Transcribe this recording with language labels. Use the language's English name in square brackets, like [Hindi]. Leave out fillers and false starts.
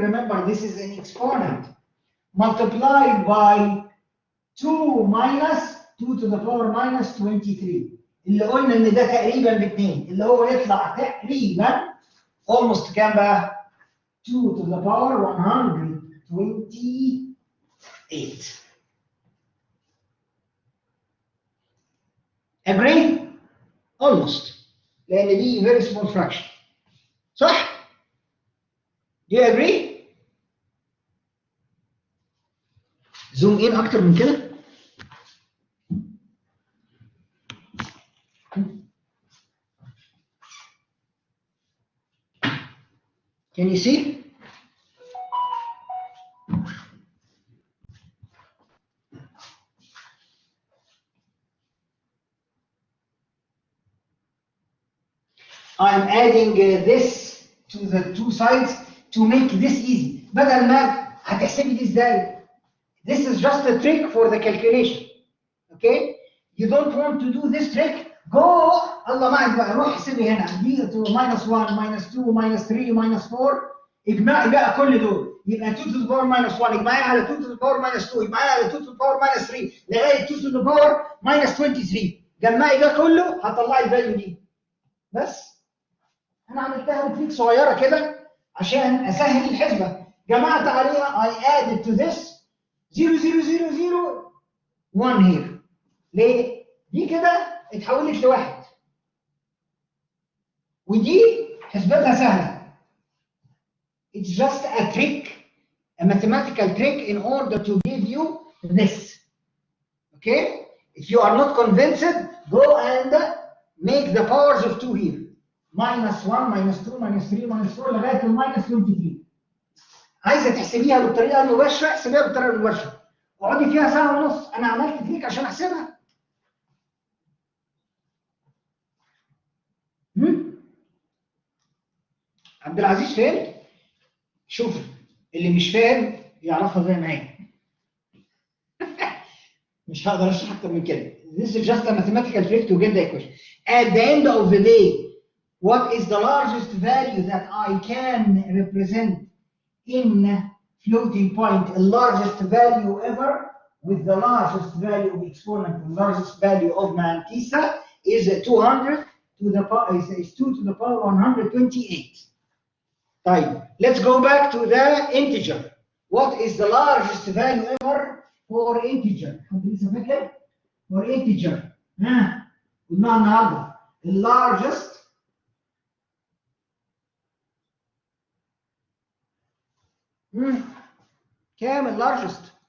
[English] Remember, this is an exponent multiplied by 2 minus 2 to the power -23 [Arabic] اللي قلنا ان ده تقريبا باثنين اللي هو يطلع تقريبا [English] almost [Arabic] كام بقى؟ [English] 2 to the power 128. Agree? Almost. [Arabic] لان دي [English] very small fraction. [Arabic] صح؟ [English] Do you agree؟ [Arabic] زوم in اكتر من كده. [English] Can you see? I'm adding this to the two sides to make this easy. [Arabic] بدل ما هتحسبي دي ازاي؟ [English] This is just a trick for the calculation. Okay? You don't want to do this trick? [Arabic] Go الله معك بقى روح احسبي هنا دي -1 -2 -3 -4 اجمعي بقى كل دول يبقى 2 to the power -1 اجمعي على 2 to the power -2 اجمعي على 2 to the power -3 لغايه 2 to the power -23 جمعي ده كله هتطلعي الفاليو دي. بس انا عملتها بتريك صغيره كده عشان اسهل الحسبه. جمعت عليها [English] I added to this 0 0 0 0 1 here. [Arabic] ليه؟ دي كده اتحولت لواحد ودي حسبتها سهله. [English] It's just a trick, a mathematical trick in order to give you this. Okay? If you are not convinced, go and make the powers of 2 here. [Arabic] -1 -2 -3 -4 لغايه -23. عايزه تحسبيها بالطريقه المباشره احسبيها بالطريقه المباشره. اقعدي فيها ساعه ونص. انا عملت تريك عشان احسبها. عبد العزيز فين؟ شوف اللي مش فاهم يعرفها زي ما هي. مش هقدر اشرح اكتر من كده. [English] This is just a mathematical trick to get the equation. At the end of the day, what is the largest value that I can represent in floating point? The largest value ever with the largest value of exponent, the largest value of Mantissa is 200 to the power is 2 to the power 128. طيب, let's go back to the integer. What is the largest value ever for integer? [Arabic] حد لسه فاكر؟ [English] For integer. [Arabic] قلناها النهارده. [English] The largest [Arabic] كام ال [English] largest؟